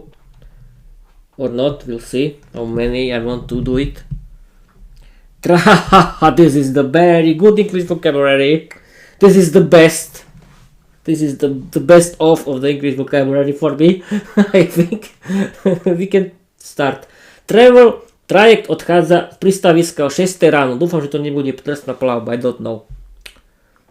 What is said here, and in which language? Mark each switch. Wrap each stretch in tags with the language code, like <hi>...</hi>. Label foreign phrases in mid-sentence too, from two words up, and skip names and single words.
<en>Or not, we'll see how many I want to do it. This is the very good English vocabulary. This is the best. This is the best of the English vocabulary for me. I think we can start. Travel,</en> <sk>trajekt odchádza z prístaviska o 6 ráno. Dúfam, že to nebude trestná plavba.</sk> <en>I don't know.</en>